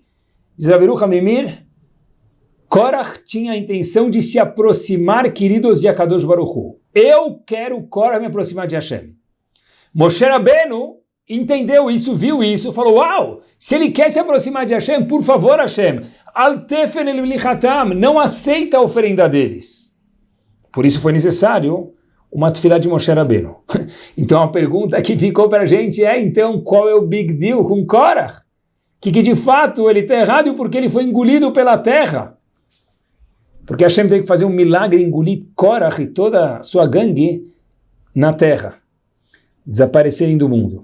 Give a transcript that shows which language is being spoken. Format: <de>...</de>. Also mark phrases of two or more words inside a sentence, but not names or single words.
<pt>Diz Rav Yerucham Mimir, Korach tinha a intenção de se aproximar, queridos, de</pt> <he>הקדוש ברוך הוא.</he> <pt>Eu quero Korach me aproximar de Hashem. Moshe Rabbeinu entendeu isso, viu isso, falou, uau, se ele quer se aproximar de Hashem, por favor,</pt> <he>השם, אל תפן אל מנחתם,</he> <pt>não aceita a oferenda deles. Por isso foi necessário uma tefilá de Moshe Rabbeinu. Então a pergunta que ficou para a gente é, então, qual é o</pt> <en>big deal</en> <pt>com Korach? Que de fato ele está errado porque ele foi engolido pela terra. Porque Hashem tem que fazer um milagre, engolir Korach e toda a sua gangue na terra, desaparecerem do mundo.</pt>